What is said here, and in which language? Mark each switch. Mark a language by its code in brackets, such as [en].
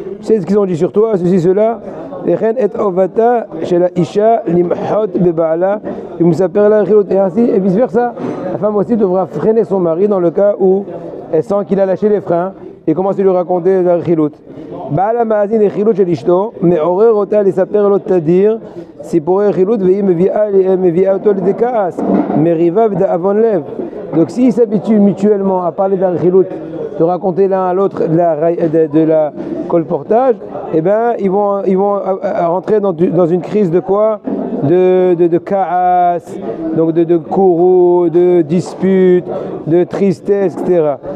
[fr] Tu sais ce qu'ils ont dit sur toi, ceci, cela. [he] וכן את חובתה של האישה למחות בבעלה ומספר לה רכילות, [fr] et ainsi et vice versa. La femme aussi devra freiner son mari dans le cas où elle sent qu'il a lâché les freins et commence à lui raconter la רכילות. [he] בעל המאזין לרכילות של אשתו מעורר אותה לספר לו תדיר סיפורי רכילות והיא מביאה אותו לידי כעס, מריבה ודאבון לב. [fr] Donc s'ils s'habituent mutuellement à parler de la רכילות, de raconter l'un à l'autre de la colportage, eh ben ils vont rentrer dans une crise de quoi? De kaas, donc de kourou, de dispute, de tristesse, etc.